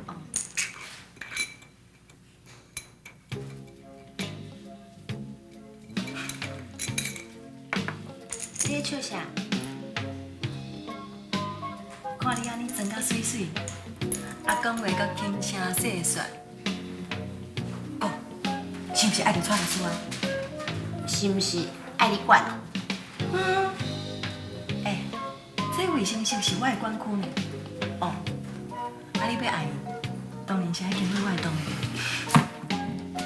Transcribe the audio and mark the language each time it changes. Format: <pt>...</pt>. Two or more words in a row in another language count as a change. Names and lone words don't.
<nan>你在笑啥？看你安尼装甲水水，啊讲话阁轻声细说。哦，是毋是爱着娶律师啊？是毋是爱你管？这卫生室是我的管区呢。哦，啊你要爱伊，当然是爱经过我的同意。</nan>